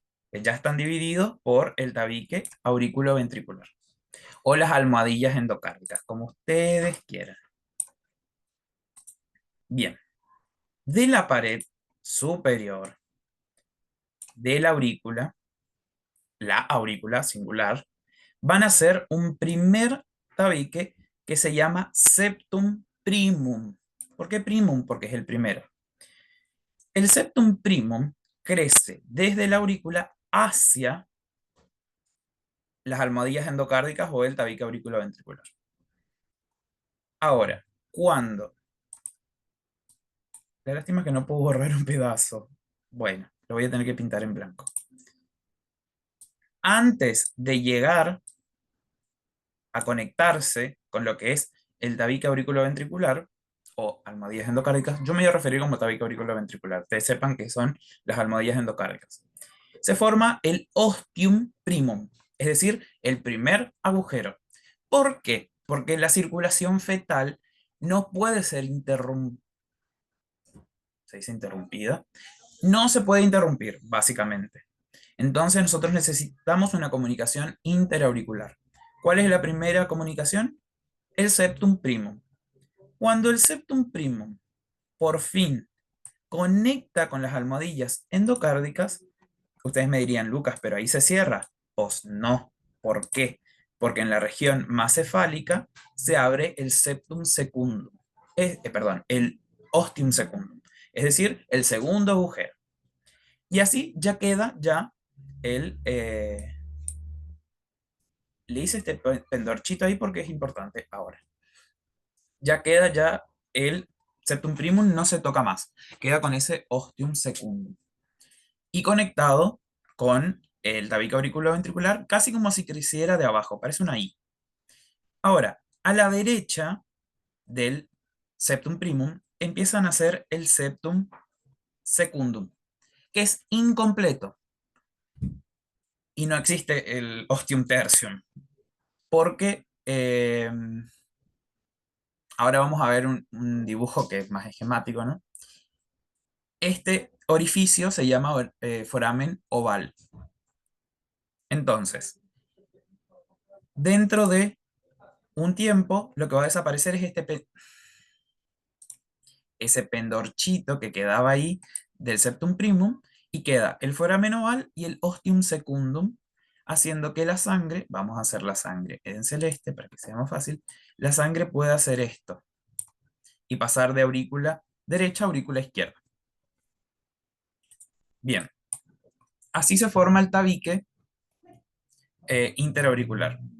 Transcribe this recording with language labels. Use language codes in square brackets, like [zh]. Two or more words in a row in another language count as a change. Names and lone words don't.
[es] Ya están divididos por el tabique auriculoventricular o las almohadillas endocárdicas, como ustedes quieran. Bien, de la pared superior de la aurícula singular, van a ser un primer tabique que se llama [la] septum primum. [es] ¿Por qué primum? Porque es el primero. El [la] septum primum [es] crece desde la aurícula hacia las almohadillas endocárdicas o el tabique auriculoventricular. Ahora, cuando... La lástima es que no puedo borrar un pedazo. Bueno, lo voy a tener que pintar en blanco. Antes de llegar a conectarse con lo que es el tabique auriculoventricular o almohadillas endocárdicas, yo me voy a referir como tabique auriculoventricular. Ustedes sepan que son las almohadillas endocárdicas. Se forma el [la] ostium primum, [es] es decir, el primer agujero. ¿Por qué? Porque la circulación fetal no puede ser interrumpida. ¿Se dice interrumpida? No se puede interrumpir, básicamente. Entonces nosotros necesitamos una comunicación interauricular. ¿Cuál es la primera comunicación? [la] El septum primum. [es] Cuando el [la] septum primum [es] por fin conecta con las almohadillas endocárdicas, ustedes me dirían, Lucas, pero ahí se cierra. Pues no. ¿Por qué? Porque en la región más cefálica se abre el [la] septum secundum. [es] Perdón, el [la] ostium secundum. [es] Es decir, el segundo agujero. Y así ya queda ya el... le hice este pendorchito ahí porque es importante ahora. Ya queda ya el [la] septum primum, [es] no se toca más. Queda con ese [la] ostium secundum. [es] Y conectado con el tabique auriculoventricular, casi como si creciera de abajo, parece una I. Ahora, a la derecha del [la] septum primum [es] empiezan a hacer el [la] septum secundum, [es] que es incompleto y no existe el [la] ostium tertium, [es] porque ahora vamos a ver un dibujo que es más esquemático, ¿no? Este orificio se llama foramen oval. Entonces, dentro de un tiempo, lo que va a desaparecer es ese pendorchito que quedaba ahí del [la] septum primum, [es] y queda el foramen oval y el [la] ostium secundum, [es] haciendo que la sangre, vamos a hacer la sangre en celeste para que sea más fácil, la sangre pueda hacer esto y pasar de aurícula derecha a aurícula izquierda. Bien, así se forma el tabique interauricular.